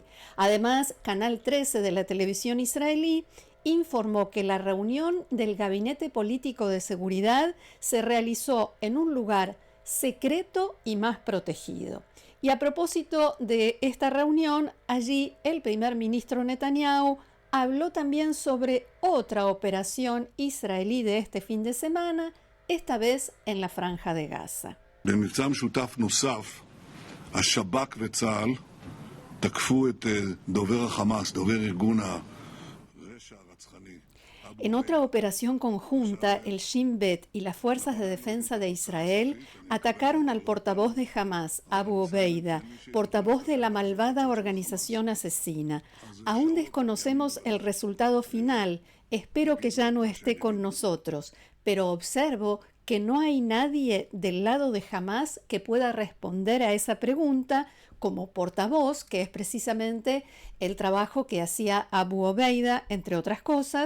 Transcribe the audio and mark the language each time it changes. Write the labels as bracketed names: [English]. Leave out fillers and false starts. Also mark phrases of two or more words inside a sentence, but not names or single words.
[Spanish] Además, Canal 13 de la televisión israelí informó que la reunión del Gabinete Político de Seguridad se realizó en un lugar secreto y más protegido. Y a propósito de esta reunión, allí el primer ministro Netanyahu habló también sobre otra operación israelí de este fin de semana, esta vez en la Franja de Gaza. [Hebrew] במבצע משותף נוסף, השב"כ וצה"ל תקפו את דובר החמאס, דובר ארגון הרשע הרצחני. [Spanish] En otra operación conjunta, el Shin Bet y las Fuerzas de Defensa de Israel atacaron al portavoz de Hamas, Abu Obeida, portavoz de la malvada organización asesina. Aún desconocemos el resultado final. Espero que ya no esté con nosotros, pero observo que no hay nadie del lado de Hamas que pueda responder a esa pregunta como portavoz, que es precisamente el trabajo que hacía Abu Obeida, entre otras cosas.